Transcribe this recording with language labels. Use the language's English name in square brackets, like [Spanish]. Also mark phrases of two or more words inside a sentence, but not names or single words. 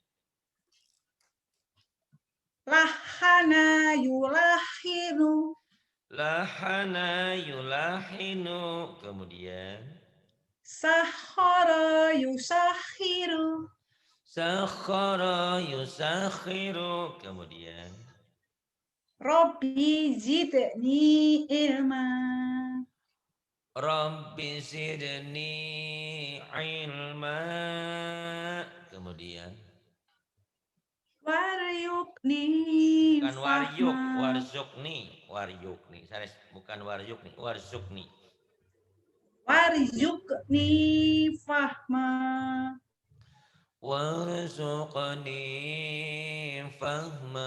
[Arabic] لَحَّنَ يُلَحِّنُ. لَحَّنَ يُلَحِّنُ. [Indonesian] Kemudian. [Arabic] سَحَّرَ يُسَحِّرُ. سَخَّرَ يُسَخِّرُ. Kemudian. رب زدني علما. رب زدني علما. [Indonesian] Kemudian. [Arabic] Waryukni [Indonesian] Bukan waryuk, [Arabic] fahma. ورزقني، وريقني. Bukan وريقني، ورزقني. وريقني فهما. ورزقني فهما.